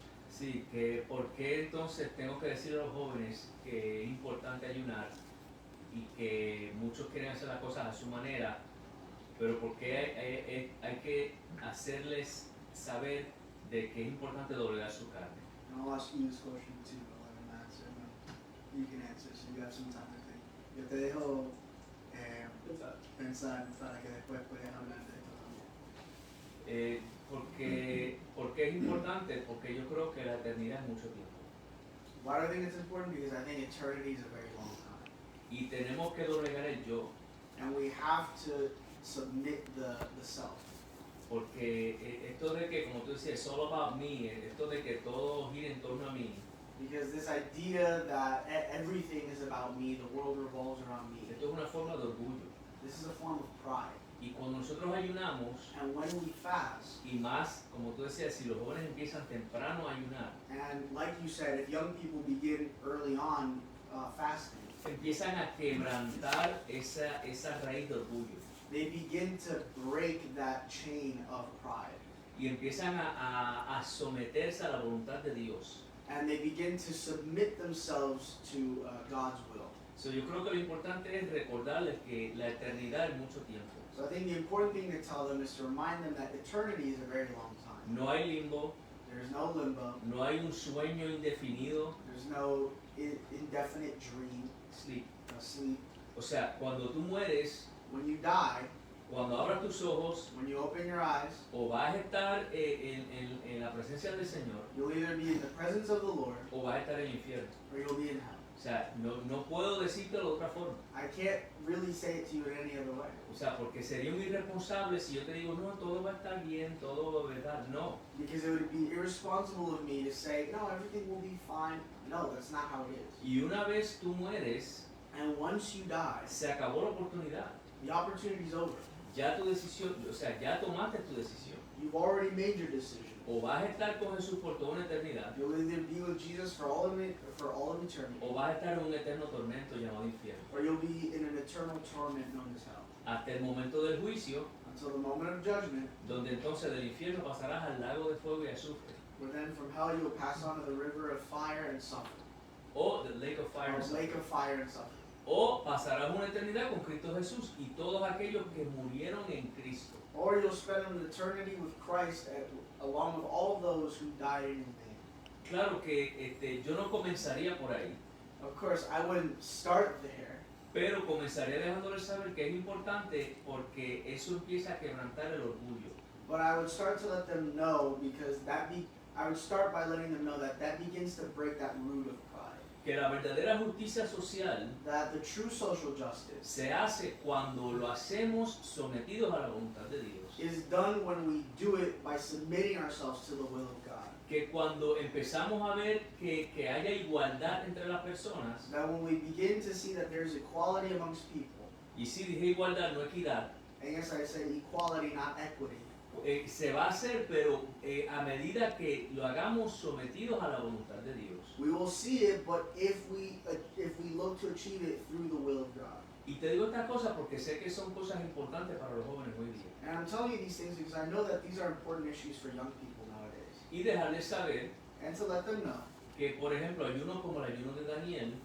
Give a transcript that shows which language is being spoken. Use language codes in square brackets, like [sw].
[es] Sí, que por qué entonces tengo que decir a los jóvenes que es importante ayunar y que muchos quieren hacer las cosas a su manera, pero por qué hay que hacerles saber de que es importante doblegar su carne. [en] And I'll ask you this question too, I'll let him answer, and then you can answer, so you have some time to think. [es] Yo te dejo pensar para que después puedas hablar de esto también. ¿Por qué es importante? Porque yo creo que la eternidad es mucho tiempo. [en] Why do I think it's important? Because I think eternity is a very long time. [es] Y tenemos que doblegar el yo, [en] And we have to submit the self. [es] porque esto de que, como tú decías, [en] it's all about me, [es] esto de que todo gira en torno a mí, [en] Because this idea that everything is about me, the world revolves around me, [es] esto es una forma de orgullo. [en] this is a form of pride. [es] Y cuando nosotros ayunamos, [en] And when we fast, [es] y más, como tú decías, si los jóvenes empiezan temprano a ayunar, [en] and like you said, if young people begin early on fasting, [es] empiezan a quebrantar esa raíz de orgullo. [en] they begin to break that chain of pride. [es] Y empiezan a someterse a la voluntad de Dios. [en] And they begin to submit themselves to God's will. [es] So, yo creo que lo importante es recordarles que la eternidad es mucho tiempo. [en] So I think the important thing to tell them is to remind them that eternity is a very long time. [es] No hay limbo, [en] There's no limbo. [es] no hay un sueño indefinido, [en] There's no indefinite dream, sleep. no sleep. [es] O sea, cuando tú mueres, [en] When you die, [es] cuando abras tus ojos, [en] when you open your eyes, [es] o vas a estar en la presencia del Señor, [en] you'll either be in the presence of the Lord [es] o vas a estar en el infierno. [en] or you'll be in hell. [es] sea, no puedo decírtelo de otra forma. [en] I can't really say it to you in any other way. [es] O sea, porque sería un irresponsable si yo te digo, no, todo va a estar bien, todo va a estar. No. [en] Because it would be irresponsible of me to say, no, everything will be fine. No, that's not how it is. [es] Y una vez tú mueres, [en] And once you die, [es] se acabó la oportunidad. [en] the opportunity's over. [es] Ya tu decisión, o sea, ya tomaste tu decisión. [en] You've already made your decision. [es] O vas a estar con Jesús por toda una eternidad, [en] You'll either be with Jesus for all of eternity, [es] o vas a estar en un eterno tormento llamado infierno. [en] or you'll be in an eternal torment known as hell. [es] Hasta el momento del juicio, [en] Until the moment of judgment, [es] donde entonces del infierno pasarás al lago de fuego y azufre, [en] where then from hell you'll pass on to the river of fire and suffer. o the lake of fire, Or and lake sulfur. of fire and suffer. [es] O pasarás una eternidad con Cristo Jesús y todos aquellos que murieron en Cristo. [en] Or you'll spend an eternity with Christ along with all those who died in his name. [es] Claro que yo no comenzaría por ahí, [en] Of course, I wouldn't start there, [es] pero comenzaría dejándoles saber que es importante porque eso empieza a quebrantar el orgullo. [en] but I would start to let them know because I would start by letting them know that begins to break that root of pride. [es] Que la verdadera justicia social [en] That the true social justice [es] se hace cuando lo hacemos sometidos a la voluntad de Dios. [en] is done when we do it by submitting ourselves to the will of God. [es] Que cuando empezamos a ver que haya igualdad entre las personas, [en] That when we begin to see that there's equality amongst people, [es] y si dije igualdad, no equidad, [en] and yes, I say equality, not equity, [es] se va a hacer, pero a medida que lo hagamos sometidos a la voluntad de Dios. [en] we will see it, but if we look to achieve it through the will of God. [es] Y te digo estas cosas porque sé que son cosas importantes para los jóvenes hoy día. [en] And I'm telling you these things because I know that these are important issues for young people nowadays. [es] Y dejarles saber [en] And to let them know [es] que, por ejemplo, ayunos como el ayuno de Daniel